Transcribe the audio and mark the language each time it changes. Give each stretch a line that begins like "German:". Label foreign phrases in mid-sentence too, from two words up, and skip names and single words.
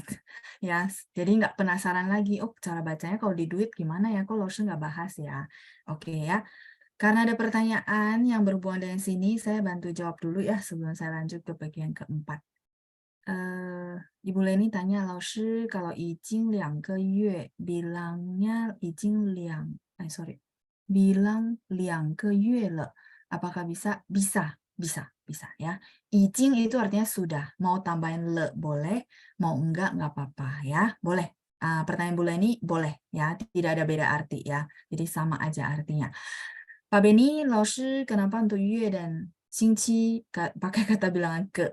Indonesian: Ya, jadi nggak penasaran lagi, oh cara bacanya kalau di duit gimana ya, kok Lawson nggak bahas ya. Oke ya, karena ada pertanyaan yang berhubungan dengan sini, saya bantu jawab dulu ya sebelum saya lanjut ke bagian keempat. Ibu Leni tanya, Lawson kalau
Chinese: 已经2个月
Indonesian: bilangnya 已经bilang
Chinese: 2个月了,
Indonesian: apakah bisa? Bisa ya. 已经 itu artinya sudah, mau tambahin le boleh, mau enggak apa-apa ya, boleh. Pertanyaan Bu Leni boleh ya, tidak ada beda arti ya, jadi sama aja artinya. Pak Beni, Laoshi, kenapa untuk yue dan xingqi pakai kata bilangan ke?